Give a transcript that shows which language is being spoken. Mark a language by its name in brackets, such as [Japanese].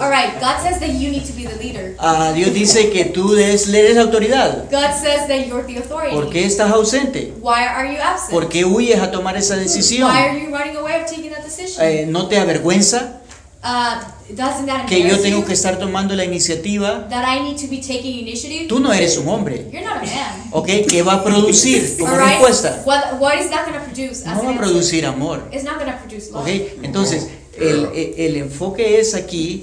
[English] All right, God says that you need to be the leader. [Spanish] Dios dice que tú debes leer la autoridad. [English] God says that you're the authority. [Spanish] ¿Por qué estás ausente? [English] Why are you absent? [Spanish] ¿Por qué huyes a tomar esa decisión? [English] Why are you running away of taking that decision? [Spanish] ¿No te avergüenza? [English] Doesn't that [Spanish] que yo tengo que estar tomando la iniciativa. [English] That I need to be taking initiative. [Spanish] Tú no eres un hombre. [English] You're not a man. [Spanish] Okay, ¿qué va a producir como right. respuesta? [English] What is that going to produce? [Spanish] No va a producir amor. [English] It's not going to produce love. [Spanish] Okay, entonces. El enfoque es aquí,